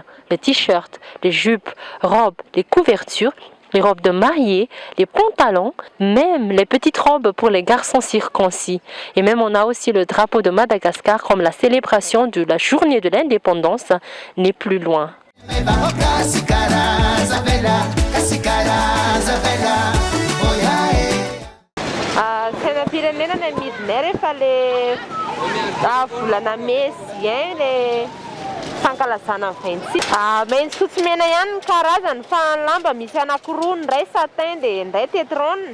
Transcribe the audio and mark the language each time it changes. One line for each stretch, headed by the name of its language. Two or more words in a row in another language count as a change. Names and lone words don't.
French: Les t-shirts, les jupes, robes, les couvertures, les robes de mariée, les pantalons, même les petites robes pour les garçons circoncis. Et même on a aussi le drapeau de Madagascar comme la célébration de la journée de l'indépendance n'est plus loin.
Malagasy: Fankalazana vaintsy. Maitso fotsy-mena ihany ny karazany fa ny lamba misy anankiroa, ny iray satin dia ny iray tétron.